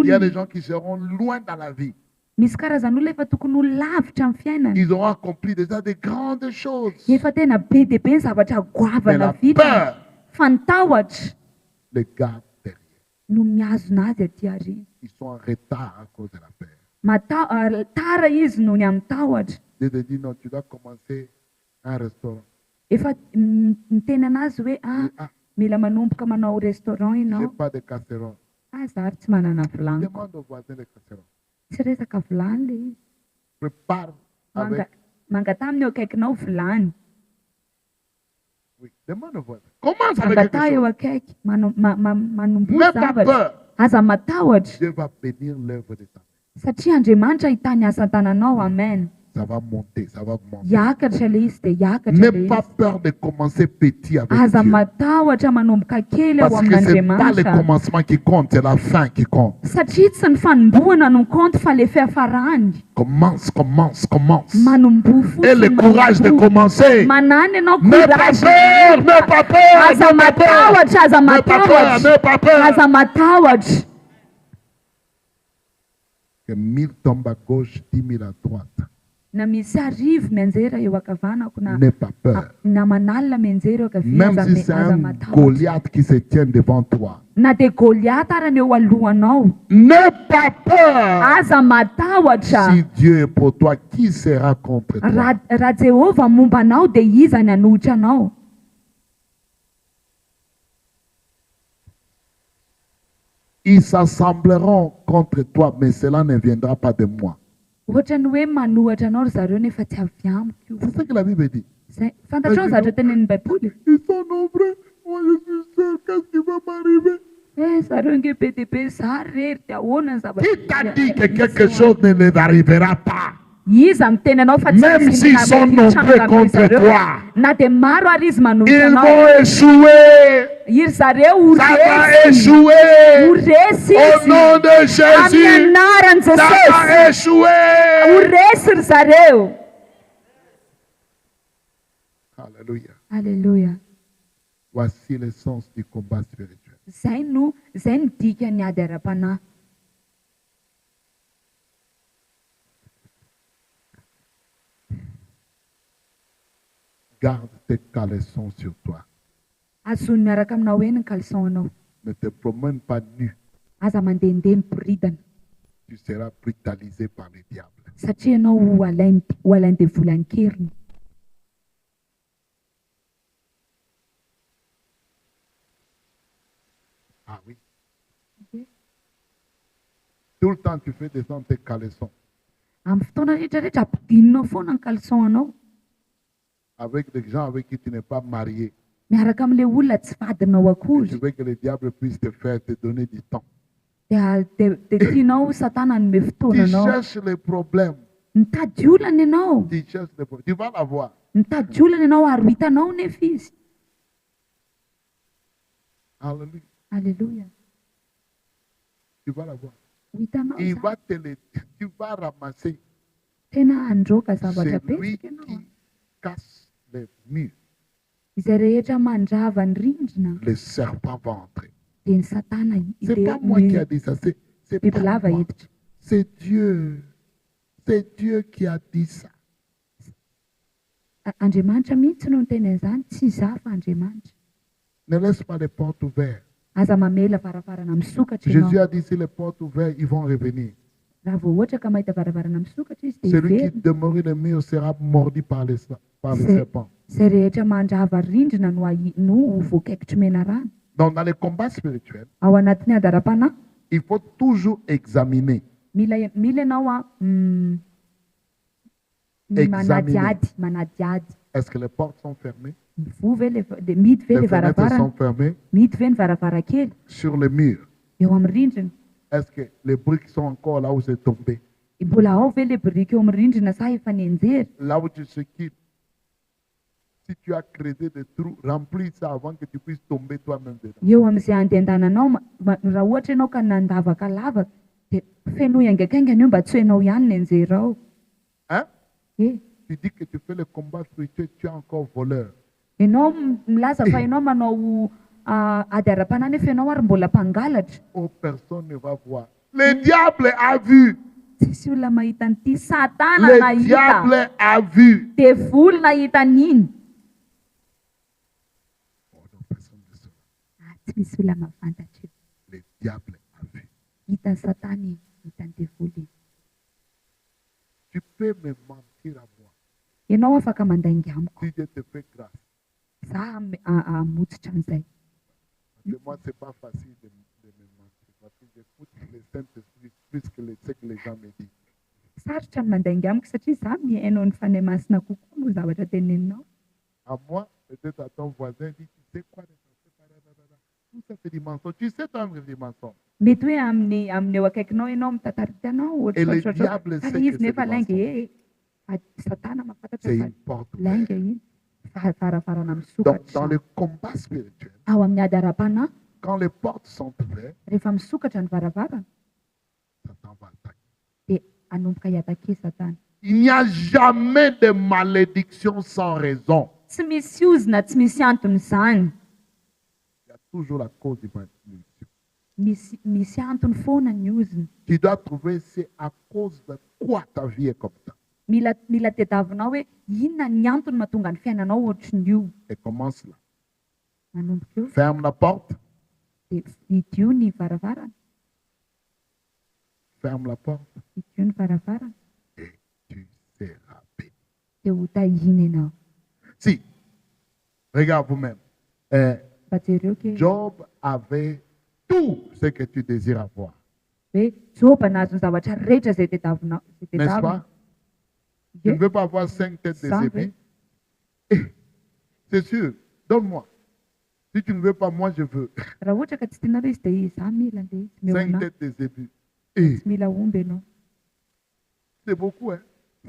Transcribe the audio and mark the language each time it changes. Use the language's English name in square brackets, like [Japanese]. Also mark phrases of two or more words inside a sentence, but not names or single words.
[French] Il y a des [Malagasy] olona. [French] gens qui seront loin dans la vie. [Malagasy] Misy karazan'olona efa tokony ho lavitra amin'ny fiainana. [French] Ils auront accompli déjà de grandes choses. [Malagasy] Efa tena be dehibe ny zavatra [French] Mais [Malagasy] goavana [French] la [Malagasy] vita. [French] peur [Malagasy] Fa ny tahotra [French] les garde derrière. [Malagasy] no miazona azy aty aoriana. [French] Ils sont en retard à cause de la peur. [Malagasy] Tara izy noho ny amin'ny tahotra. [French] Dieu te dit non, tu dois commencer un restaurant. [Malagasy] Efa miteny anazy hoe mila manomboka manao restaurant [French] Je n'ai [Malagasy] ianao. [French] pas de casserole. [Malagasy] Zary tsy manana vilany. Demande au voisin de casserole. Tsy resaka vilany le izy. [French] Prépare avec. [Malagasy] Mangata aminy eo akaikinao vilany. [French] Oui, demande au voisin. Commence avec quelque [Malagasy] Mangata eo [French] chose. [Malagasy] akaiky manombo [French] N'aie pas [Malagasy] zavatra. [French] peur. [Malagasy] Aza matahotra [French] Dieu va bénir l'œuvre de ta main. [Malagasy] satria Andriamanitra hitany asa tananao. [French] Amen. ça va monter, ça va augmenter. [Malagasy] Hiakatra ilay izy dia hiakatra [French] N'aie [Malagasy] ilay [French] pas [Malagasy] izy. [French] peur de commencer petit avec [Malagasy] Aza [French] Dieu. [Malagasy] matahotra manomboka kely eo [French] Parce que ce n'est pas le [Malagasy] amin'Andriamanitra. [French] commencement qui compte, c'est la fin qui compte. [Malagasy] Satria tsy ny fanombohana no mikanto fa ilay fiafarany. [French] Commence, commence, commence. [Malagasy] Manomboha [French] Et [Malagasy] fotsiny, [French] le courage de [Malagasy] manomboha. [French] commencer. [Malagasy] Manany ianao N'aie pas courage. [French] peur, n'aie pas peur, [Malagasy] Aza [French] n'aie pas peur. [Malagasy] matahotra, aza [French] N'aie pas peur, [Malagasy] matahotra. [French] n'aie pas peur. [Malagasy] Aza matahotra. [French] Que 1000 tombent à gauche, 10 000 à droite. [Malagasy] Na misy arivo mianjera eo ankavanako na [French] N'aie pas peur. [Malagasy] na manalina mianjera eo ankavia, [French] Même [Malagasy] aza [French] si me- c'est [Malagasy] aza [French] un [Malagasy] matahotra. [French] Goliath qui se tient devant toi. [Malagasy] Na dia Goliath ary ny eo alohanao. [French] N'aie pas peur. [Malagasy] Aza matahotra. [French] Si Dieu est pour toi, qui sera contre toi? [Malagasy] Raha Jehovah momba anao dia iza ny hanohitra anao? [French] Ils s'assembleront contre toi, mais cela ne viendra pas de moi. [Malagasy] Ohatra ny hoe manohatra anao ry zareo nefa tsy avy amiko. [French] C'est ce que la Bible dit. [Malagasy] Fantatrao ny zavatra tenenin'ny Baiboly. [French] Ils sont nombreux. Moi, je suis seul. Qu'est-ce qui va m'arriver? [Malagasy] Zareo nge be dia be za rery dia ahoana ny zavatra. [French] Qui t'a dit que quelque chose ne les arrivera pas? [Malagasy] Iza miteny anao fa tsy [French] Même [Malagasy] misy [French] s'ils [Malagasy] mirabe [French] sont [Malagasy] hitranga [French] nombreux [Malagasy] amin'ny [French] contre [Malagasy] zareo. [French] toi. [Malagasy] Na dia maro ary izy manohitra [French] Ils [Malagasy] anao. [French] vont échouer. [Malagasy] Iry zareo ho [French] Ça va [Malagasy] resy. Ho [French] échouer. [Malagasy] resy [French] Au [Malagasy] izy. [French] nom de [Malagasy] Amin'ny [French] Jésus. [Malagasy] anaran'i [French] Ça [Malagasy] Jesosy. [French] va [Malagasy] Ho [French] échouer. [Malagasy] resy ry zareo. [French] Alléluia. Alléluia. Voici le sens du combat spirituel. [Malagasy] Zay ny dikan'ny ady ara-panahy. [French] Garde tes caleçons sur toi. [Malagasy] Azony miaraka aminao eny ny caleçon anao. [French] Ne te promène pas nu. [Malagasy] Aza mandehandeha miboridana. [French] Tu seras brutalisé par le diable. [Malagasy] Satria ianao ho alainy devolan-keriny. [French] Ah oui. Tout le temps, tu fais descendre tes caleçons [Malagasy] Amin'ny fotoana rehetrarehetra ampidininao foana ny caleçon anao. [French] avec des gens avec qui tu n'es pas marié. [Malagasy] Miaraka amin'ilay olona tsy vadinao [French] Tu [Malagasy] akory. [French] veux que le diable puisse te faire te donner du temps. [Malagasy] Dia tianao satana hanome [French] Tu [Malagasy] fotoana anao. [French] cherches les problèmes. [Malagasy] Mitady olana ianao. [French] Tu cherches les problèmes. Tu vas l'avoir. [Malagasy] Mitady olana ianao ary ho hitanao nefa izy. [French] Alléluia. Alléluia. Tu vas l'avoir. [Malagasy] Ho hitanao [French] Il [Malagasy] za. [French] va te les... Tu vas ramasser. [Malagasy] Tena androaka zavatra [French] C'est lui [Malagasy] betsaka ianao. [French] qui casse les murs. [Malagasy] Izay rehetra mandrava ny rindrina [French] Le serpent va entrer. [Malagasy] dia ny satana [French] C'est pas moi qui a dit ça. C'est [Malagasy] biby [French] pas [Malagasy] lava [French] moi. [Malagasy] hiditra. [French] C'est Dieu. C'est Dieu qui a dit ça. [Malagasy] Andriamanitra mihitsy no niteny an'izany, tsy za fa Andriamanitra. [French] Ne laisse pas les portes ouvertes. [Malagasy] Aza mamela varavarana misokatra [French] Jésus [Malagasy] ianao. [French] a dit si les portes ouvertes, ils vont revenir. [Malagasy] Raha vao ohatra ka mahita varavarana misokatra izy dia [French] Celui qui [Malagasy] hiverina. [French] demeure le mur sera mordu par le C'est- serpent. [Malagasy] Izay rehetra mandrava rindrina no ho voakaikitra mena rano. [French] Donc, dans les combats spirituels, [Malagasy] Ao anatin'ny ady ara-panahy, [French] il faut toujours examiner. [Malagasy] mila ianao [French] Examiner. [Malagasy] manady ady. [French] Est-ce que les portes sont fermées? [Malagasy] Mivoha ve le mihidy ve [French] Les [Malagasy] le [French] fenêtres [Malagasy] varavarana? [French] sont fermées [Malagasy] Mihidy ve ny varavarankely [French] sur le mur. [Malagasy] eo amin'ny rindrina? [French] Est-ce que les briques sont encore là où c'est tombé? [Malagasy] Mbola ao ve le biriky eo amin'ny rindrina sa efa nianjera? [French] Là où tu se quittes. Si tu as creusé des trous, remplis ça avant que tu puisses tomber toi-même dedans. [Malagasy] Eo amin'izay andehandananao raha ohatra ianao ka nandavaka lavaka dia feno haingaikaingana io mba tsy hainao ihany ny anjera ao. [French] Hein? [Malagasy] E [French] Tu dis que tu fais le combat spirituel, tu es encore voleur. [Malagasy] ianao milaza fa ianao manao ady ara-panahy nefa ianao ary mbola mpangalatra. [French] Oh, personne ne va voir. Le diable a vu. [Malagasy] Tsisy olona mahita an'ity, satana [French] Le [Malagasy] nahita. [French] diable a vu. [Malagasy] Devoly nahita an'iny. [French] Oh non, personne ne saura. [Malagasy] Tsy misy olona mahafantatra io. [French] Le diable a vu. [Malagasy] Hitan'ny satana iny, hitan'ny devoly iny. [French] Tu peux me mentir à moi. [Malagasy] Ianao afaka mandaingy amiko. [French] Si Dieu te fait grâce. [Malagasy] Za hamotsitra an'izay. [French] Parce que moi, ce n'est pas facile de me mentir. Parce que j'écoute le Saint-Esprit plus que ce que les gens me disent. [Malagasy] Sarotra ny mandaingy amiko satria za mihainao ny fanahy masina kokoa moa zavatra teneninao. [French] À moi, peut-être à ton voisin, dit, tu sais quoi, tout ça c'est du mensonge. Tu sais toi-même du mensonge. [Malagasy] Mety hoe amin'ny eo akaikinao ianao mitantarika anao [French] Et le diable sait que [Malagasy] izy [French] c'est [Malagasy] nefa [French] du [Malagasy] laingy [French] mensonge. [Malagasy] Satana mahafantatra [French] C'est [Malagasy] fa [French] une porte [Malagasy] lainga [French] ouverte. [Malagasy] iny varavarana [French] Donc, [Malagasy] misokatra [French] dans [Malagasy] izany. [French] le combat spirituel, [Malagasy] Ao amin'ny ady ara-panahy [French] quand les portes sont ouvertes, [Malagasy] rehefa misokatra ny varavarana [French] Satan va attaquer. [Malagasy] dia hanomboka hiatake Satana. [French] Il n'y a jamais de malédiction sans raison. [Malagasy] Tsy misy ozina tsy misy antony izany. [French] Il y a toujours la cause de malédiction. [Malagasy] Misy antony foana ny ozina. [French] Tu dois trouver c'est à cause de quoi ta vie est comme ça. [Malagasy] Mila tediavinao hoe inona ny antony mahatonga ny fiainanao ohatrin'ny io. [French] Et commence là. [Malagasy] Manomboka eo [French] Ferme la porte. [Malagasy] dia idio ny varavarana. [French] Ferme la porte. [Malagasy] Idio ny varavarana [French] Et tu seras béni. [Malagasy] dia ho tahiny ianao. [French] Si, regarde vous-même. [Malagasy] Mba jereo ke [French] Job avait tout ce que tu désires avoir. [Malagasy] hoe Joba nahazo ny zavatra rehetra izay tediavinao. [French] N'est-ce pas? Tu ne veux pas avoir 5 têtes de Ça, zébé? C'est sûr. Donne-moi. Si tu ne veux pas, moi je veux. [Malagasy] Raha ohatra ka tsy tianareo izy dia za mila andeha izy. Meo [French] 5 [Malagasy] anao. [French] têtes de zébé. [Malagasy] Tsy mila omby ianao. [French] C'est beaucoup, hein? Si tu